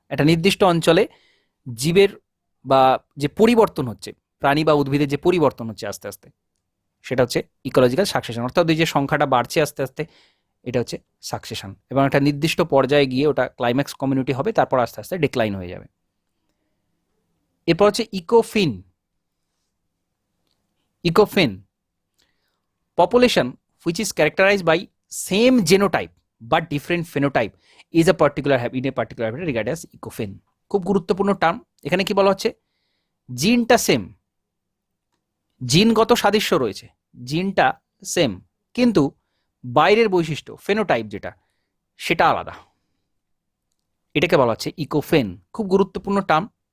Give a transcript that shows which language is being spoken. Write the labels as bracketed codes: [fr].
[bn] একটা নির্দিষ্ট অঞ্চলে জীবের বা যে পরিবর্তন হচ্ছে, প্রাণী বা উদ্ভিদের যে পরিবর্তন হচ্ছে আস্তে আস্তে, সেটা হচ্ছে ইকোলজিক্যাল সাকসেশন। অর্থাৎ ওই যে সংখ্যাটা বাড়ছে আস্তে আস্তে, এটা হচ্ছে সাকসেশন, এবং একটা নির্দিষ্ট পর্যায়ে গিয়ে ওটা ক্লাইম্যাক্স কমিউনিটি হবে, তারপর আস্তে আস্তে ডিক্লাইন হয়ে যাবে। এরপর হচ্ছে ইকোফিন। [en] Ecophene population which is characterized by same genotype but different phenotype is a particular in a particular habitat regarded as ecofin। [bn] খুব গুরুত্বপূর্ণ টার্ম। এখানে কি বলা হচ্ছে, জিনটা সেম, জিনগত সাদৃশ্য রয়েছে, জিনটা সেম, কিন্তু বাইরের বৈশিষ্ট্য ফেনোটাইপ যেটা সেটা আলাদা, এটাকে বলা হচ্ছে ইকোফেন। খুব গুরুত্বপূর্ণ টার্ম।